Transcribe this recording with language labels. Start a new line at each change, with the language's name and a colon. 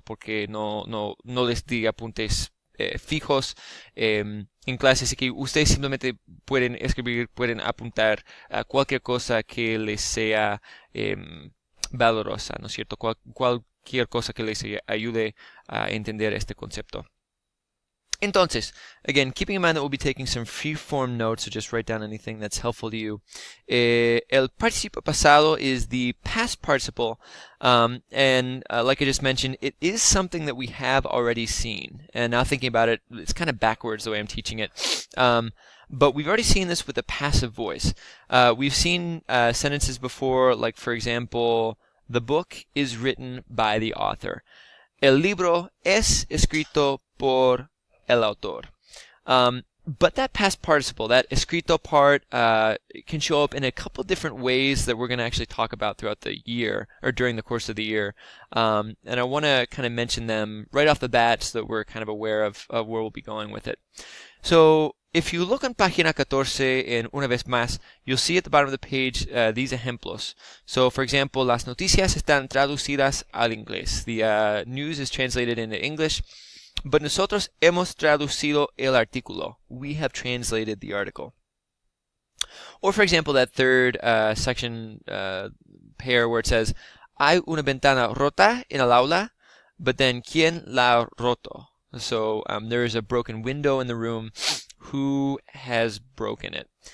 Spanish: Porque no les di apuntes fijos en clase, así que ustedes simplemente pueden escribir, pueden apuntar a cualquier cosa que les sea valorosa, ¿no es cierto? Cualquier cosa que les ayude a entender este concepto.
English: Entonces, again, keeping in mind that we'll be taking some free-form notes, so just write down anything that's helpful to you.
Spanish: El participio pasado
English: is the past participle, and like I just mentioned, it is something that we have already seen. And now thinking about it, it's kind of backwards the way I'm teaching it. But we've already seen this with the passive voice. We've seen sentences before, like, for example, the book is written by the author.
Spanish: El libro es escrito por el autor.
English: But that past participle, that escrito part, can show up in a couple different ways that we're going to actually talk about throughout the year, or during the course of the year. And I want to kind of mention them right off the bat so that we're kind of aware of where we'll be going with it. So, if you look on
Spanish: página 14 en una vez más,
English: you'll see at the bottom of the page these ejemplos. So, for example,
Spanish: las noticias están traducidas al inglés.
English: The news is translated into English.
Spanish: But nosotros hemos traducido el artículo.
English: We have translated the article. Or, for example, that third section pair where it says,
Spanish: hay una ventana rota en el aula,
English: but then,
Spanish: ¿quién la ha roto?
English: So, there is a broken window in the room. Who has broken it?